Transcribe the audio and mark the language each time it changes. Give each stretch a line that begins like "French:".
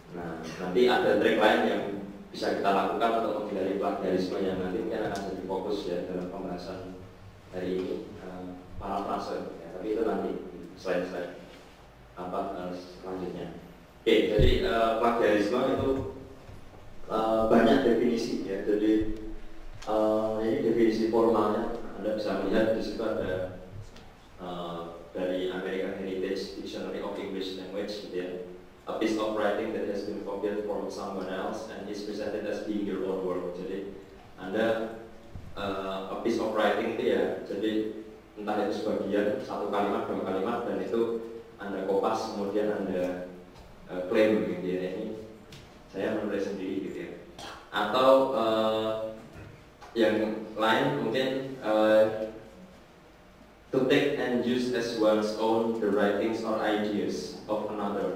Indonesian: Nah, nanti ada trik lain yang bisa kita lakukan untuk menghindari plagiarisme yang nanti mungkin akan jadi fokus ya dalam pembahasan hari ini, parafrase ya, tapi itu nanti slide-slide selanjutnya. Oke, jadi plagiarisme itu banyak definisi ya. Jadi ini definisi formalnya, Anda bisa melihat di situ ada dari American Heritage Dictionary of English Language gitu ya.
English: A piece of writing that has been copied from someone else and is presented as being your own work.
Indonesian: Jadi Anda
English: a piece of writing
Indonesian: itu ya, jadi entah itu sebagian, satu kalimat, dua kalimat, dan itu Anda kopas kemudian Anda klaim gitu ya, ini saya menulis sendiri gitu ya. Atau yang lain mungkin
English: to take and use as one's own the writings or ideas of another.